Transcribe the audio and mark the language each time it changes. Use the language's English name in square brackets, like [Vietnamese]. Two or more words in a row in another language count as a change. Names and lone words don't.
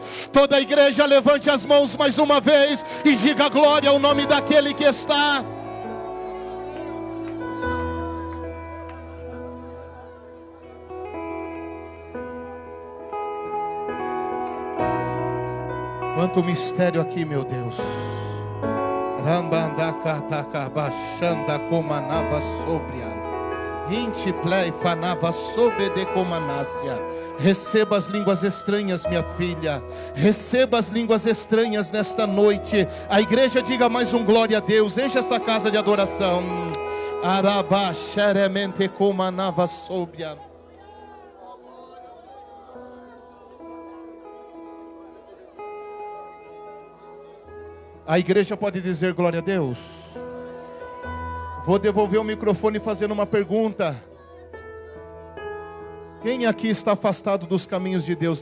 [Portuguese] Toda a igreja levante as mãos mais uma vez e diga glória ao nome daquele que está. Quanto mistério aqui, meu Deus. Rambandacatacabachanda comanava sobria. Intiplei fanava sobe de comanácia. Receba as línguas estranhas, minha filha. Receba as línguas estranhas nesta noite. A igreja diga mais um glória a Deus. Enche essa casa de adoração. Araba xeremente comanava sobria. A igreja pode dizer glória a Deus. Vou devolver o microfone fazendo uma pergunta. Quem aqui está afastado dos caminhos de Deus?